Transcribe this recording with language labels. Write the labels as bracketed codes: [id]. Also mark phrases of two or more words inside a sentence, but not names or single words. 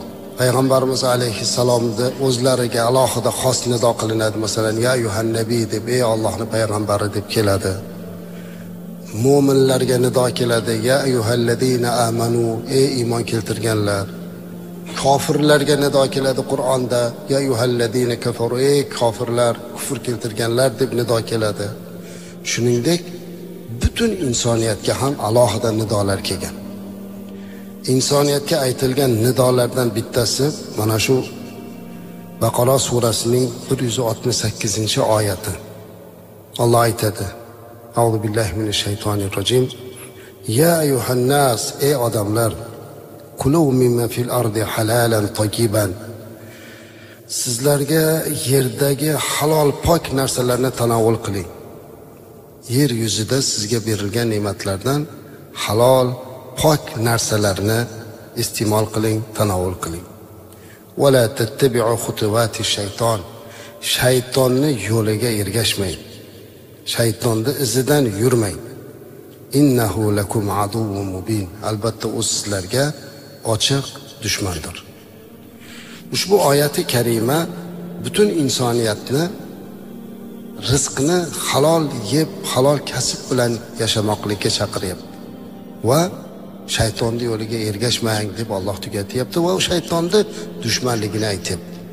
[uz] Payg'ambarimiz alayhissalomni o'zlariga alohida xos nido qilinadi. Masalan, [ar] يا أيها النبي [uz] deb, ey Allohning payg'ambari deb keladi. Mo'minlarga nido keladi, [ar] يا أيها الذين آمنوا, [uz] ey iymon keltirganlar. Kofirlarga nido keladi Qur'onda, [ar] يا أيها الذين كفروا, [uz] ey kofirlar, kufr keltirganlar deb nido keladi. Shuningdek, butun insoniyatga ham alohida nidolar kelgan. Insoniyatga aytilgan nidolardan bittasi mana shu Baqara surasining 168-oyati. Alloh aytadi: [ar] أعوذ بالله من الشيطان الرجيم. يا أيها الناس, [uz] ey odamlar, [ar] كلوا مما في الأرض حلالا طيبا. [uz] Sizlarga yerdagi halol pok narsalarni tanovul qiling. Yer yuzida sizga berilgan ne'matlardan halol pok narsalarni iste'mol qiling, tanovul qiling. [ar] ولا تتبعوا خطوات الشيطان. [uz] Shaytonni yo'liga ergashmang. Shaytonni izidan yurmang. [ar] إنه لكم عدو مبين. [uz] Albatta u sizlarga ochiq dushmandir. Ushbu oyati karima butun insoniyatni rizqni halol yeb, halol kasb bilan yashamoqlikka chaqiryapti. Va shaytonning yo'liga ergashmang deb Alloh tugatyapti va shaytonni dushmanligini aytyapti.